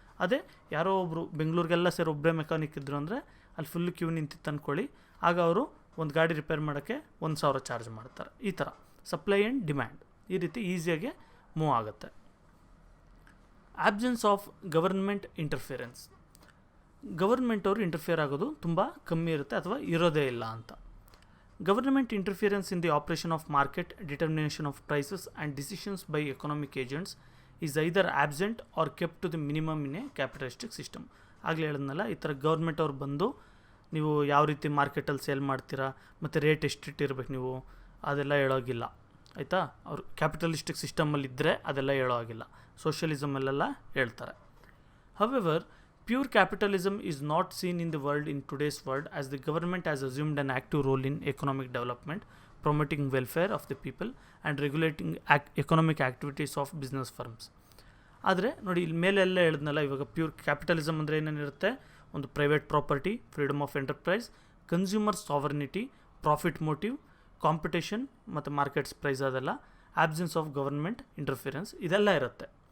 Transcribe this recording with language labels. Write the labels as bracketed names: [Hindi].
[Kannada] ಅದೇ ಯಾರೋ ಒಬ್ಬರು ಬೆಂಗಳೂರಿಗೆಲ್ಲ ಸೇರಿ ಒಬ್ಬರೇ ಮೆಕ್ಯಾನಿಕ್ ಇದ್ದರು ಅಂದರೆ ಅಲ್ಲಿ ಫುಲ್ ಕ್ಯೂ ನಿಂತಿತ್ತು ಅಂದ್ಕೊಳ್ಳಿ, ಆಗ ಅವರು ಒಂದು ಗಾಡಿ ರಿಪೇರ್ ಮಾಡೋಕ್ಕೆ 1,000 ಚಾರ್ಜ್ ಮಾಡ್ತಾರೆ. ಈ ಥರ ಸಪ್ಲೈ ಆ್ಯಂಡ್ ಡಿಮ್ಯಾಂಡ್ ಈ ರೀತಿ ಈಸಿಯಾಗಿ ಮೂವ್ ಆಗುತ್ತೆ. [English] Absence of government interference. [Kannada] Government ಅವರು ಇಂಟರ್ಫಿಯರ್ ಆಗೋದು ತುಂಬ ಕಮ್ಮಿ ಇರುತ್ತೆ ಅಥವಾ ಇರೋದೇ ಇಲ್ಲ ಅಂತ. [English] Government interference in the operation of market, determination of prices and decisions by economic agents is either absent or kept to the minimum in a capitalistic system. [Kannada] ಆಗಲೇ ಹೇಳಿದ್ನಲ್ಲ, ಈ ಥರ ಗೌರ್ಮೆಂಟ್ ಅವ್ರು ಬಂದು ನೀವು ಯಾವ ರೀತಿ ಮಾರ್ಕೆಟಲ್ಲಿ ಸೇಲ್ ಮಾಡ್ತೀರಾ ಮತ್ತು ರೇಟ್ ಎಷ್ಟಿಟ್ಟಿರ್ಬೇಕು ನೀವು ಅದೆಲ್ಲ ಹೇಳೋಗಿಲ್ಲ, ಆಯಿತಾ. ಅವರು ಕ್ಯಾಪಿಟಲಿಸ್ಟಿಕ್ ಸಿಸ್ಟಮಲ್ಲಿದ್ದರೆ ಅದೆಲ್ಲ ಹೇಳೋ ಆಗಿಲ್ಲ. ಸೋಷಿಯಲಿಸಮಲ್ಲೆಲ್ಲ ಹೇಳ್ತಾರೆ. [English] However, pure capitalism is not seen in the world in today's world, as the government has assumed an active role in economic development, promoting welfare of the people and regulating economic activities of business firms. [Kannada] ಆದರೆ ನೋಡಿ, ಇಲ್ಲಿ ಮೇಲೆಲ್ಲ ಹೇಳಿದ್ನಲ್ಲ, ಇವಾಗ pure capitalism ಅಂದರೆ ಏನೇನಿರುತ್ತೆ, ಒಂದು private property, freedom of enterprise, consumer sovereignty, profit motive, competition ಮತ್ತು markets price, ಅದೆಲ್ಲ ಆಬ್ಸೆನ್ಸ್ ಆಫ್ ಗವರ್ಮೆಂಟ್ ಇಂಟರ್ಫಿರೆನ್ಸ್, ಇದೆಲ್ಲ ಇರುತ್ತೆ.